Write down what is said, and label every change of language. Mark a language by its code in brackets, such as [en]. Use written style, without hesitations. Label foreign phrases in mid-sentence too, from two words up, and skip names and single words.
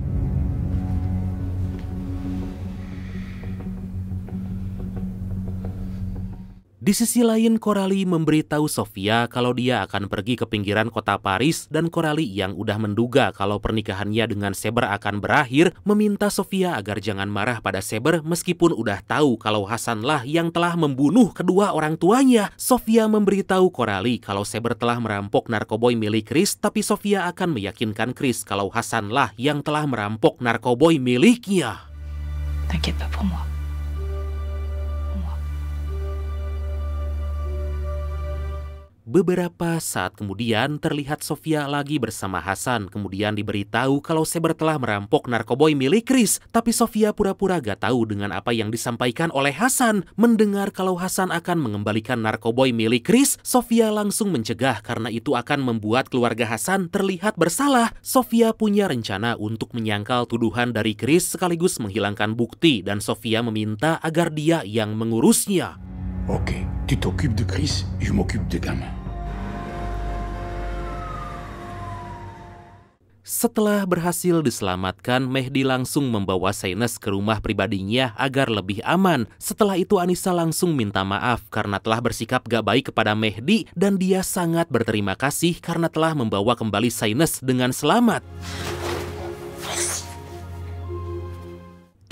[id] Di sisi lain, Coralie memberitahu Sofia kalau dia akan pergi ke pinggiran kota Paris, dan Coralie yang udah menduga kalau pernikahannya dengan Saber akan berakhir, meminta Sofia agar jangan marah pada Saber meskipun udah tahu kalau Hasanlah yang telah membunuh kedua orang tuanya. Sofia memberitahu Coralie kalau Saber telah merampok narkoboy milik Chris, tapi Sofia akan meyakinkan Chris kalau Hasanlah yang telah merampok narkoboy miliknya. [fr] T'inquiète pas pour moi. [id] Beberapa saat kemudian terlihat Sofia lagi bersama Hasan, kemudian diberitahu kalau Saber telah merampok narkoboy milik Chris. Tapi Sofia pura-pura gak tahu dengan apa yang disampaikan oleh Hasan. Mendengar kalau Hasan akan mengembalikan narkoboy milik Chris, Sofia langsung mencegah karena itu akan membuat keluarga Hasan terlihat bersalah. Sofia punya rencana untuk menyangkal tuduhan dari Chris sekaligus menghilangkan bukti, dan Sofia meminta agar dia yang mengurusnya. [fr] Ok, tu t'occupes de Chris, je m'occupe des gamins. [id] Setelah berhasil diselamatkan, Mehdi langsung membawa Saines ke rumah pribadinya agar lebih aman. Setelah itu Anissa langsung minta maaf karena telah bersikap gak baik kepada Mehdi, dan dia sangat berterima kasih karena telah membawa kembali Saines dengan selamat.